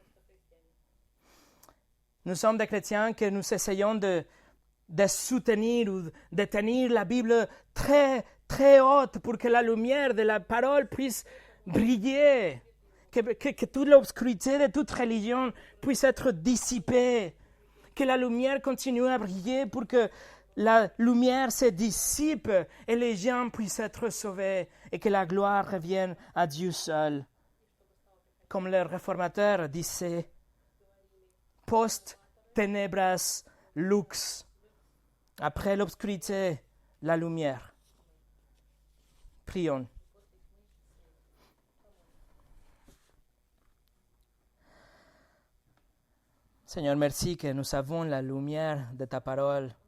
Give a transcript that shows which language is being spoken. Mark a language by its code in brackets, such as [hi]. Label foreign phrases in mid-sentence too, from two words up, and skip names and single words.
[fr] Nous sommes des chrétiens que nous essayons de soutenir ou de tenir la Bible très, très haute pour que la lumière de la parole puisse briller, que toute l'obscurité de toute religion puisse être dissipée, que la lumière continue à briller pour que la lumière se dissipe et les gens puissent être sauvés et que la gloire revienne à Dieu seul. Comme le réformateur disait, [la] post tenebras lux, [fr] après l'obscurité, la lumière. Prions. Seigneur, merci que nous avons la lumière de ta parole.